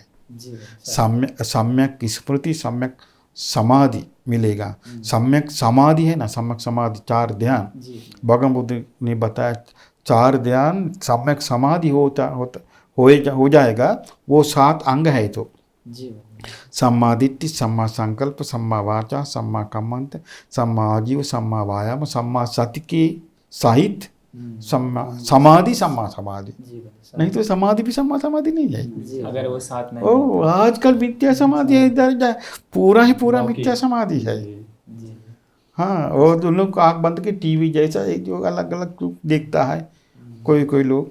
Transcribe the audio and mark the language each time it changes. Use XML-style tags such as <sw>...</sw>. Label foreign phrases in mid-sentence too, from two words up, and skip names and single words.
<hi>सम्यक स्मृति सम्यक समाधि मिलेगा। सम्यक समाधि है ना, सम्यक समाधि 4 ध्यान भगवान बुद्ध ने बताया। 4 ध्यान सम्यक समाधि हो जाएगा, वो 7 अंग है।</hi> <pi>तो सम्मा दिट्ठि, सम्मा संकल्प, सम्मा वाचा, सम्मा कम्मंत, सम्मा आजीव, सम्मा वायाम, सम्मा सत्य</pi> <hi>के सहित</hi> <pi>समाधि सम्मा समाधि,</pi> <hi>जी बंधु नहीं तो समाधि भी सम्मा समाधि नहीं है। जी अगर वो साथ नहीं ओ आजकल मिथ्या समाधि है, इधर पूरा ही पूरा लौकिक। मिथ्या समाधि है। जी। जी हाँ, और उन लोग आँख बंद के टीवी जैसा एक जो अलग अलग देखता है कोई कोई लोग।</hi>